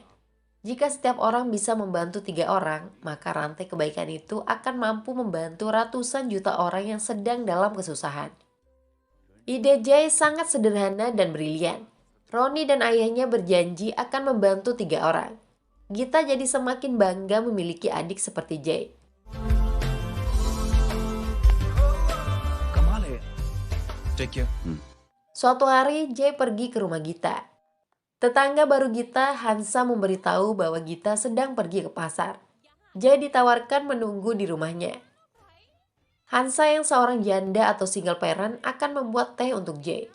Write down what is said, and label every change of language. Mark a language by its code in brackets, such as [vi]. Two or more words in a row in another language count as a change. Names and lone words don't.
[id] Jika setiap orang bisa membantu 3 orang, maka rantai kebaikan itu akan mampu membantu ratusan juta orang yang sedang dalam kesusahan. Ide Jay sangat sederhana dan brilian. Roni dan ayahnya berjanji akan membantu 3 orang. Gita jadi semakin bangga memiliki adik seperti Jay. [hi] कमाल है [en] Take care. [id] Suatu hari, Jay pergi ke rumah Gita. Tetangga baru Gita, Hansa, memberitahu bahwa Gita sedang pergi ke pasar. Jay ditawarkan menunggu di rumahnya. Hansa yang seorang janda atau single parent akan membuat teh untuk Jay.